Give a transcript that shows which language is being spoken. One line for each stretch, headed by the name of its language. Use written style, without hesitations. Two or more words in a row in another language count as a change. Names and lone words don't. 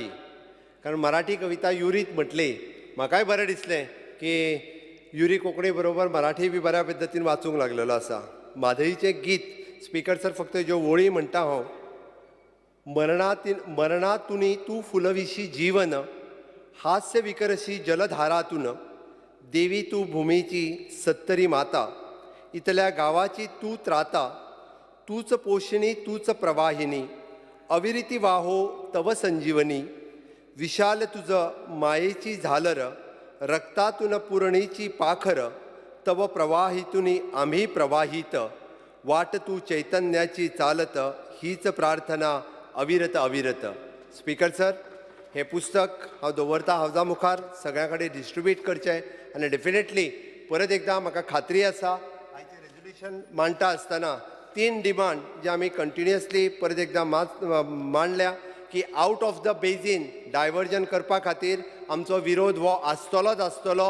Konkani: कारण मराठी कविता युरीत म्हटली. म्हाकाय बरें दिसलें की युरी कोंकणी बरोबर मराठी बी बऱ्या पद्दतीन वाचूंक लागलेलो आसा. म्हादईचें गीत स्पिकर सर फक्त ज्यो वळी म्हणटा हांव.
Marathi: मरणातुनी तू फुलविशी जीवन, हास्य विकरशी जलधारातून, देवी तू भूमीची सत्तरी माता, इतल्या गावाची तू त्राता, तूच पोषिणी तूच प्रवाहिनी, अविरिती वाहो तव संजीवनी, विशाल तुझ मायेची झालर, रक्तातून पुरणीची पाखर, तव प्रवाहितुनी आम्ही प्रवाहित, वाट तू चैतन्याची चालत, हीच प्रार्थना अविरत अविरत.
Konkani: स्पिकर सर, हे पुस्तक हांव दवरता हावजा मुखार, सगळ्यां कडेन डिस्ट्रिब्यूट करचें. आनी डेफिनेटली परत एकदां म्हाका खात्री आसा आयचें रेजोल्युशन मांडटा आसतना 3 डिमांड जे आमी कंटिन्युअसली परत एकदां मांडल्या की
English: out of the basin diversion
Konkani: करपा खातीर आमचो विरोध हो आसतलोच आसतलो.